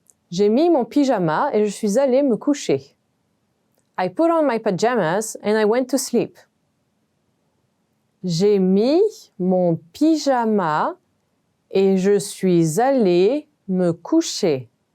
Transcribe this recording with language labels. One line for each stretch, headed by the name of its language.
French: J'ai mis mon pyjama et je suis allée me coucher.
English: I put on my pajamas and I went to sleep.
French: J'ai mis mon pyjama et je suis allée me coucher.